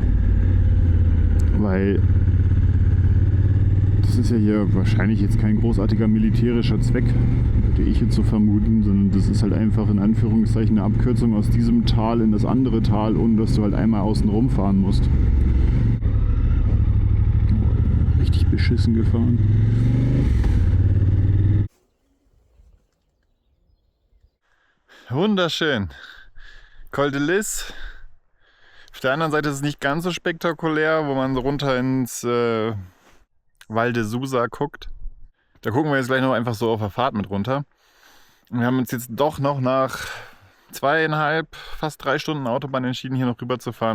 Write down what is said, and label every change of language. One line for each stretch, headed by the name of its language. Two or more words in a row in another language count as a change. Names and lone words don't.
German: Weil das ist ja hier wahrscheinlich jetzt kein großartiger militärischer Zweck, würde ich jetzt so vermuten, sondern das ist halt einfach in Anführungszeichen eine Abkürzung aus diesem Tal in das andere Tal, ohne dass du halt einmal außen rumfahren musst. Richtig beschissen gefahren. Wunderschön. Col de Lis. Auf der anderen Seite ist es nicht ganz so spektakulär, wo man so runter ins Val de Susa guckt. Da gucken wir jetzt gleich noch einfach so auf der Fahrt mit runter. Und wir haben uns jetzt doch noch nach 2,5, fast 3 Stunden Autobahn entschieden, hier noch rüber zu fahren.